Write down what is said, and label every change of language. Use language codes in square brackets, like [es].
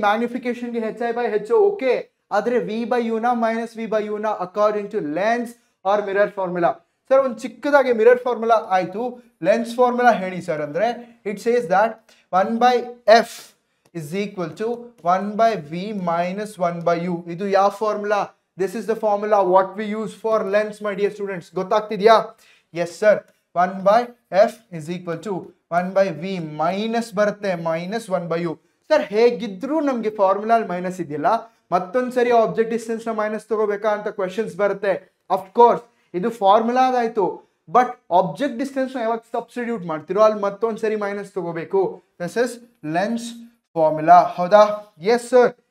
[en] ಮ್ಯಾಗ್ನಿಫಿಕೇಶನ್ಗೆ HI/HO okay, ಆದ್ರೆ V/U ನ -V/U ನ according to lens or mirror formula. [kn] Sir ಒಂದು ಚಿಕ್ಕದಾಗಿ ಮಿರರ್ ಫಾರ್ಮುಲಾ ಆಯ್ತು, ಲೆನ್ಸ್ ಫಾರ್ಮುಲಾ ಹೇಳಿ ಸರ್ ಅಂದ್ರೆ [en] It says that 1/F is equal to 1/V minus 1/U. [kn] ಇದು ಯಾವ formula? [en] This is the formula what we use for lens, my dear students. [kn] ಗೊತ್ತಾಗ್ತಿದ್ಯಾ? [en] Yes sir. 1/F is equal to 1/V minus ಬರುತ್ತೆ -1/U. [kn] Sir ಹೇಗಿದ್ರು ನಮ್ಗೆ formula minus ಇದೆಯಲ್ಲ, ಮತ್ತೊಂದ್ಸರಿ object distance ನ minus ತಗೋಬೇಕಾ ಅಂತ questions ಬರುತ್ತೆ. ಅಫ್ಕೋರ್ಸ್ ಇದು ಫಾರ್ಮುಲಾ ಆಯ್ತು, ಬಟ್ ಆಬ್ಜೆಕ್ಟ್ ಡಿಸ್ಟೆನ್ಸ್ ನ ಯಾವಾಗ ಸಬ್ಸ್ಟಿಟ್ಯೂಟ್ ಮಾಡ್ತಿರೋ ಅಲ್ಲಿ ಮತ್ತೊಂದ್ಸರಿ ಮೈನಸ್ ತಗೋಬೇಕು. [en] This is lens formula. ಹೌದಾ? Yes sir.